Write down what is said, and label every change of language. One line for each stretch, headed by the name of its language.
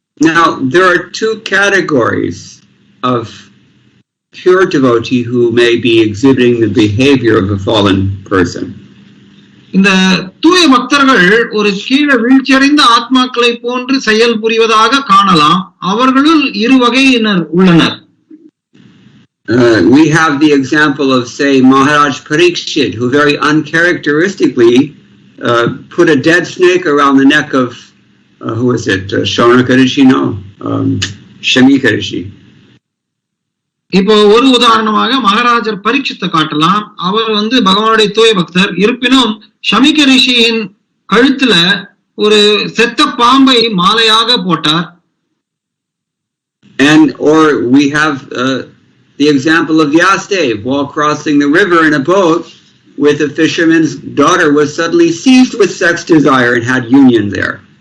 English: Now there are two categories of pure devotee who may be exhibiting the behavior of a fallen person.
Tamil: இந்த தூய பக்தர்கள் ஒரு கீழே வீழ்ச்சியடைந்த ஆத்மாக்களை போன்று செயல் புரிவதாக காணலாம். அவர்களுள் இரு வகையினர் உள்ளனர்.
English: We have the example of, say, Maharaj Parikshit, who very uncharacteristically put a dead snake around the neck of who was it? Shaunaka Rishi? No, Shamika Rishi.
Tamil: இப்போ ஒரு உதாரணமாக மகாராஜர் பரீட்சித்தை காட்டலாம். அவர் பகவானுடைய தூய பக்தர். இருப்பினும் ஷமிக ரிஷியின் கழுத்துல ஒரு செத்த பாம்பை மாலையாக போட்டார்.
English: And or we have the example of Vyasadeva while crossing the river in a boat with a fisherman's daughter was suddenly seized with sex desire and had union there.